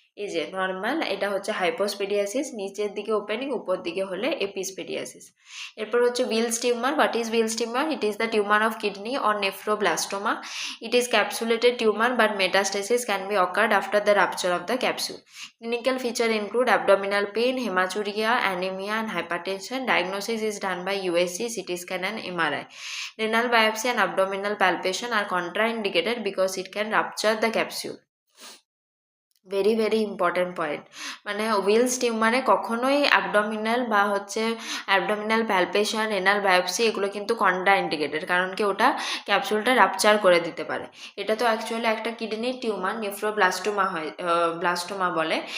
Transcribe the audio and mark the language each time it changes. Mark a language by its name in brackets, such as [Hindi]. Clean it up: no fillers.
[Bangla] এই যে নর্মাল, এটা হচ্ছে হাইপোস্পেডিয়াসিস, নিচের দিকে ওপেনিং, উপর দিকে হলে এপিসপেডিয়াসিস। এরপর হচ্ছে [English] Wilms tumour. What is Wilms tumour? It is the tumour of kidney or nephroblastoma. It is capsulated tumour but metastasis can be occurred after the rupture of the capsule. Clinical feature include abdominal pain, haematuria, anaemia and hypertension. Diagnosis is done by USG, CT scan and MRI. Renal biopsy and abdominal palpation are contraindicated because it can rupture the capsule. Very very important point. [Bangla] মানে Wills টিউমারে কখনোই abdominal বা হচ্ছে abdominal palpation, renal biopsy এগুলো কিন্তু contra indicated, কারণ কি ওটা ক্যাপসুলটা rupture করে দিতে পারে। এটা তো অ্যাকচুয়ালি একটা কিডনির টিউমার, নেফ্রোব্লাস্টোমা হয়, ব্লাস্টোমা বলে।